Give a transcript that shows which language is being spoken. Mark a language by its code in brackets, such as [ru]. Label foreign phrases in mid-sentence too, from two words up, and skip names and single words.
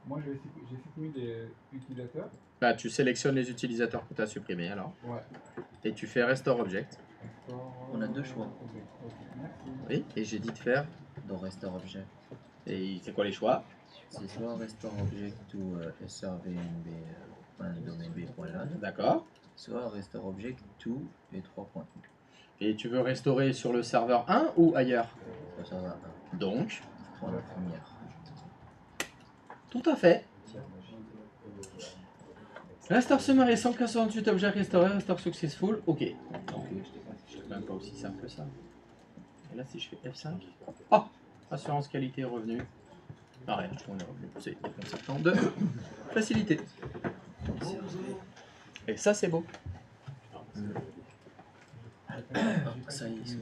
[fr] Moi, j'ai supprimé des utilisateurs. Bah, tu sélectionnes les utilisateurs que tu as supprimés alors. Ouais. Et tu fais [en] Restore Object. [fr] On a deux choix. Ok, merci. Oui, et j'ai dit de faire. Dans [en] Restore Object. [fr] Et c'est quoi les choix? C'est soit [en] Restore Object to [fr] srvnb.domainb.lan. D'accord. Soit [en] Restore Object to [fr] et 3 points. Et tu veux restaurer sur le serveur 1 ou ailleurs? Sur le serveur 1. Donc, Prends la première. tout à fait. [en] Restore summary [fr] 168 objets restaurés, [en] restore successful. [fr] Ok. C'est même pas aussi simple que ça. Et là, si je fais F5. Oh! Assurance qualité revenu. Ah, rien, je trouve les revenus. C'est déconcertant de facilité. Et ça, c'est beau. Ça y est.